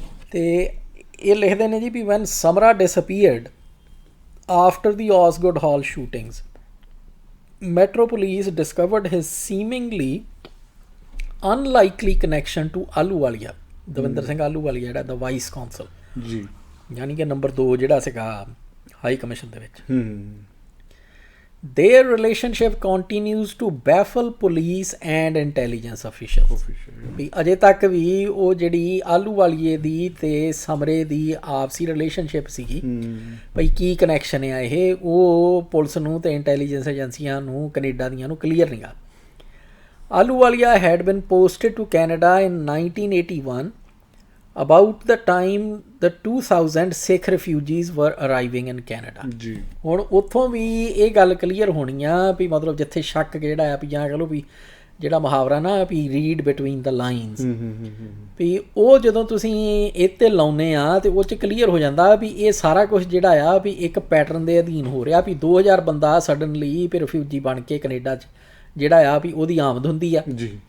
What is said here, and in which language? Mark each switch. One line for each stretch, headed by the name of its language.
Punjabi: ਤੇ ਇਹ ਲਿਖਦੇ ਨੇ ਜੀ ਵੀ
English: when Samra disappeared after the Osgood Hall shootings, Metro Police discovered his seemingly unlikely connection to Ahluwalia,
Punjabi: Davinder Singh Ahluwalia ਜਿਹੜਾ ਦਾ ਵਾਈਸ ਕੌਂਸਲ ਜੀ, ਯਾਨੀ ਕਿ ਨੰਬਰ 2 ਜਿਹੜਾ ਸੀਗਾ ਹਾਈ ਕਮਿਸ਼ਨ ਦੇ ਵਿੱਚ।
English: Their relationship continues to baffle police and intelligence officials।
Punjabi: ਵੀ ਅਜੇ ਤੱਕ ਵੀ ਉਹ ਜਿਹੜੀ ਆਹਲੂਵਾਲੀਏ ਦੀ ਤੇ ਸਮਰੇ ਦੀ ਆਪਸੀ ਰਿਲੇਸ਼ਨਸ਼ਿਪ ਸੀਗੀ ਭਈ ਕੀ ਕਨੈਕਸ਼ਨ ਆ ਇਹ, ਉਹ ਪੁਲਿਸ ਨੂੰ ਤੇ ਇੰਟੈਲੀਜੈਂਸ ਏਜੰਸੀਆਂ ਨੂੰ ਕੈਨੇਡਾ ਦੀਆਂ ਨੂੰ ਕਲੀਅਰ ਨਹੀਂ ਗਾ।
English: Ahluwalia had been posted to Canada in 1981 about the time the 2000 Sikh refugees were arriving in Canada ਜੀ।
Punjabi: ਹੁਣ ਉੱਥੋਂ ਵੀ ਇਹ ਗੱਲ ਕਲੀਅਰ ਹੋਣੀ ਆ ਵੀ ਮਤਲਬ ਜਿੱਥੇ ਸ਼ੱਕ ਜਿਹੜਾ ਆ ਵੀ ਜਾਂ ਕਹ ਲਓ ਵੀ ਜਿਹੜਾ ਮੁਹਾਵਰਾ ਨਾ ਵੀ
English: read between the lines,
Punjabi: ਵੀ ਉਹ ਜਦੋਂ ਤੁਸੀਂ ਇਹ 'ਤੇ ਲਾਉਂਦੇ ਆ ਤੇ ਉਹ 'ਚ ਕਲੀਅਰ ਹੋ ਜਾਂਦਾ ਵੀ ਇਹ ਸਾਰਾ ਕੁਛ ਜਿਹੜਾ ਆ ਵੀ ਇੱਕ ਪੈਟਰਨ ਦੇ ਅਧੀਨ ਹੋ ਰਿਹਾ ਵੀ 2000 ਬੰਦਾ ਸਡਨਲੀ ਵੀ ਰਿਫਿਊਜੀ ਬਣ ਕੇ ਕੈਨੇਡਾ 'ਚ ਜਿਹੜਾ ਆ ਵੀ ਉਹਦੀ ਆਮਦ ਹੁੰਦੀ ਆ ਜੀ।